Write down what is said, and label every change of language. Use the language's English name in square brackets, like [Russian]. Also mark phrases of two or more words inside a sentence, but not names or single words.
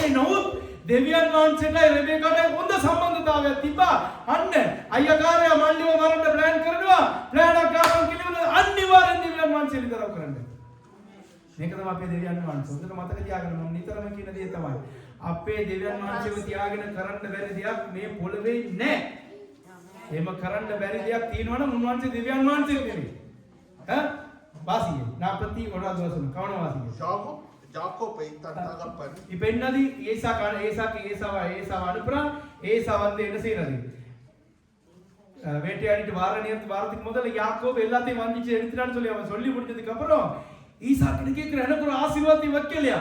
[Sinhala] නමුත් දෙවියන් වහන්සේට රෙබෙකාට හොඳ සම්බන්ධතාවයක් තිබ්බා අන්න අයියාකාරයා මල්ලිව මරන්න ප්ලෑන් කරනවා ප්ලෑන් එකක් ගන්න කියලා අනිවාර්යෙන් දෙවියන් වහන්සේ විතරව කරන්න මේක තමයි අපේ දෙවියන් වහන්සේ හොඳට මතක තියාගන්න මම නිතරම කියන දේ තමයි අපේ දෙවියන් වහන්සේව තියාගෙන කරන්න බැරි දෙයක් මේ පොළවේ නැහැ එහෙම කරන්න බැරි දෙයක් තියෙනවා නම් උන්වහන්සේ දෙවියන් වහන්සේ නෙමෙයි [Tamil] வாசிங்க 41வது வசனம் கவனம் வாசிங்க யாக்கோபை தன் தகப்பன் இப்போ என்னது ஏசாக்கு ஏசாவை அனுப்புறான் ஏசா வந்து என்ன செய்யறது வேட்டையாடிட்டு வாரத்துக்கு முதல்ல யாக்கோபு எல்லாத்தையும் வாங்கிச்சு எடுத்துட்டான்னு சொல்லி அவன் சொல்லி முடிஞ்சதுக்கு அப்புறம் ஈசாக்கு கேட்கிற எனக்கு ஒரு ஆசீர்வாதத்தை வைக்கலையா?